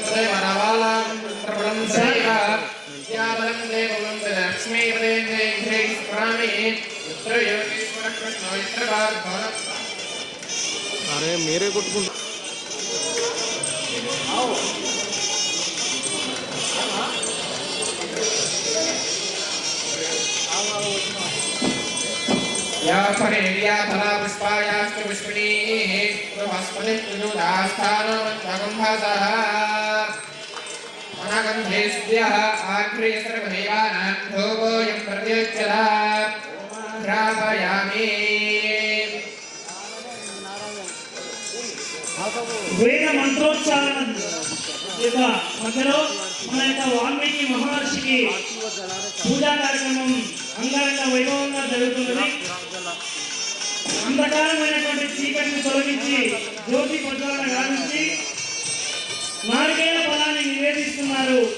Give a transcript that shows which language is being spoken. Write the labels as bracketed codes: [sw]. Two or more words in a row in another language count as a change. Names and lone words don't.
[te] అరే మీరే కొట్టుకుంటారు. [sa] या फलेरिया फला पुष्पायाश्च पुष्पिणीः प्रभस्पतिर्युदास्थानो मन्त्रगन्धसः अनगन्धेस्यः आग्रे सर्वदेवानां धूपोऽयं प्रत्युच्यते ध्रापयामि. [te] వేద మంత్రోచ్చారణ యొక్క మధ్యలో మన యొక్క వాల్మీకి మహర్షికి పూజా కార్యక్రమం అంగరంగ వైభవంగా జరుగుతున్నది. అంధకారమైనటువంటి చీకటిని తొలగించి జ్యోతి ప్రజ్వలన గావించి నారికేల ఫలాన్ని నివేదిస్తున్నారు.